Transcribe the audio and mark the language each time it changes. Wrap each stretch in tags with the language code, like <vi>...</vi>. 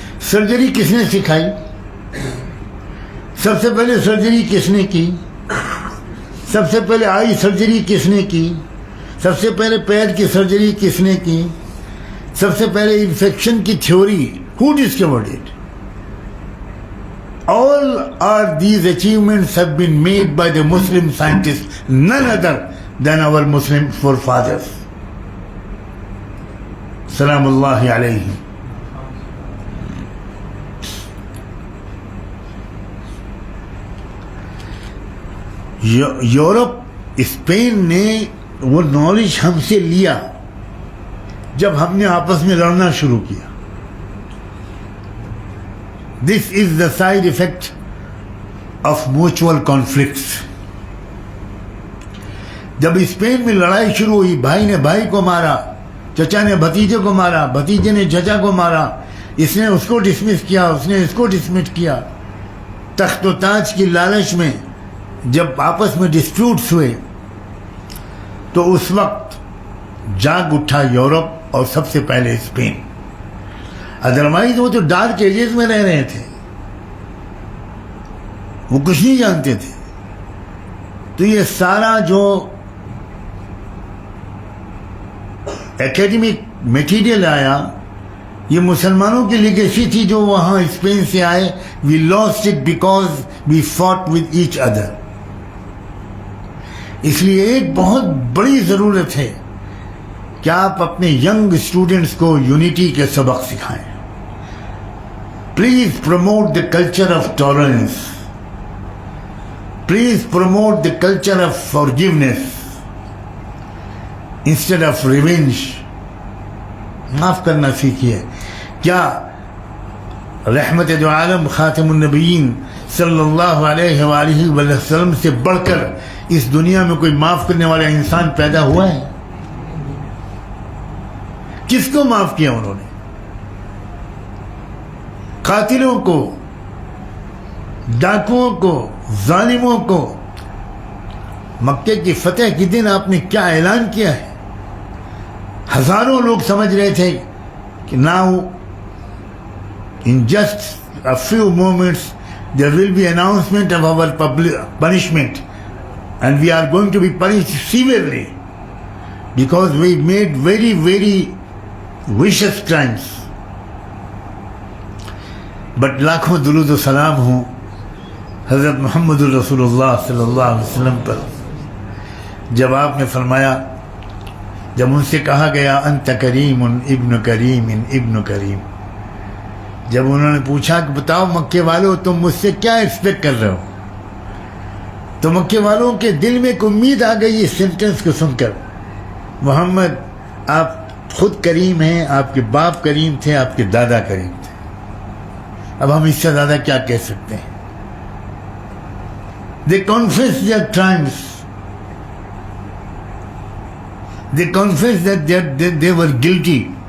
<ur>Surgery کس نے سکھائی؟ سب سے پہلے سرجری کس نے کی؟ سب سے پہلے آئی سرجری کس نے کی؟ سب سے پہلے پیر کی سرجری کس نے کی؟ سب سے پہلے انفیکشن کی theory</ur> <en>who discovered it? All are these achievements have been made by the Muslim scientists, none other than our Muslim forefathers.</en> <ar>Salamullahi alayhim.</ar> <ur>Europe Spain نے وہ نالج ہم سے لیا جب ہم نے آپس میں لڑنا شروع کیا.</ur> <en>This is the side effect of mutual conflicts.</en> <ur>جب اسپین میں لڑائی شروع ہوئی، بھائی نے بھائی کو مارا، چچا نے بھتیجے کو مارا، بھتیجے نے چچا کو مارا، اس نے اس کو ڈسمس کیا، اس نے اس کو ڈسمس کیا. تخت و تاج کی لالچ میں جب آپس میں ڈسپیوٹس ہوئے تو اس وقت جاگ اٹھا یورپ اور سب سے پہلے اسپین. ادروائز وہ تو ڈارک ایجز میں رہ رہے تھے، وہ کچھ نہیں جانتے تھے. تو یہ سارا جو ایکیڈمک میٹیریل آیا یہ مسلمانوں کی لیگیسی تھی جو وہاں اسپین سے آئے.</ur> <en>We lost it because we fought with each other.</en> <ur>اس لیے ایک بہت بڑی ضرورت ہے کہ آپ اپنے ینگ اسٹوڈنٹس کو یونٹی کے سبق سکھائیں.</ur> <en>Please promote the culture of tolerance. Please promote the culture of forgiveness instead of revenge.</en> <ur>معاف کرنا سیکھیے. کیا رحمت دو عالم خاتم النبیین صلی اللہ علیہ وآلہ وسلم سے بڑھ کر اس دنیا میں کوئی معاف کرنے والا انسان پیدا ہوا ہے؟ کس کو معاف کیا انہوں نے؟ قاتلوں کو، ڈاکوؤں کو، ظالموں کو. مکے کی فتح کے دن آپ نے کیا اعلان کیا ہے؟ ہزاروں لوگ سمجھ رہے تھے کہ</ur> <en>now in just a few moments there will be announcement of our punishment and we are going to be punished severely because we made very very vicious crimes.</en> <ur>But لاکھوں درود و سلام ہوں حضرت محمد الرسول اللہ صلی اللہ علیہ وسلم پر. جب آپ نے فرمایا، جب ان سے کہا گیا</ur> <ar>انت کریم ابن کریم ابن کریم،</ar> <ur>جب انہوں نے پوچھا کہ بتاؤ مکے والوں تم مجھ سے کیا ایکسپیکٹ کر رہے ہو، تو مکے والوں کے دل میں ایک امید آ گئی اس سینٹنس کو سن کر. محمد آپ خود کریم ہیں، آپ کے باپ کریم تھے، آپ کے دادا کریم تھے، اب ہم اس سے زیادہ کیا کہہ سکتے ہیں.</ur> <en>They confess their crimes. They confess that they were guilty.</en>